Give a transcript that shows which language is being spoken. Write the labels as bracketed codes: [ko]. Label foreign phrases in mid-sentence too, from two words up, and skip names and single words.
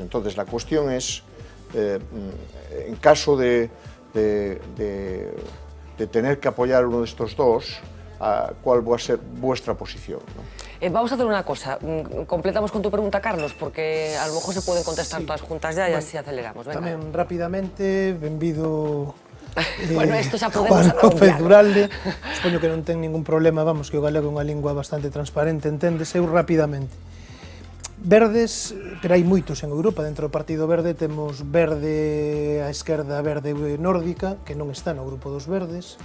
[es] Entonces, la cuestión es, en caso de tener que apoyar uno de estos dos, ¿cuál va a ser vuestra posición, ¿no? Vamos a hacer una cosa, completamos con tu pregunta, Carlos, porque a lo mejor se pueden contestar todas juntas ya y así aceleramos. Venga. [gl] Tamén rapidamente, benvido Bueno, esto xa podemos Juan López redondear. Duralde. Supoño que non ten ningún problema, vamos, que o galego é unha lingua bastante transparente, enténdese. Eu rapidamente. Verdes, pero hai moitos en Europa, dentro do Partido Verde temos verde a esquerda, verde nórdica, que non está no grupo dos verdes.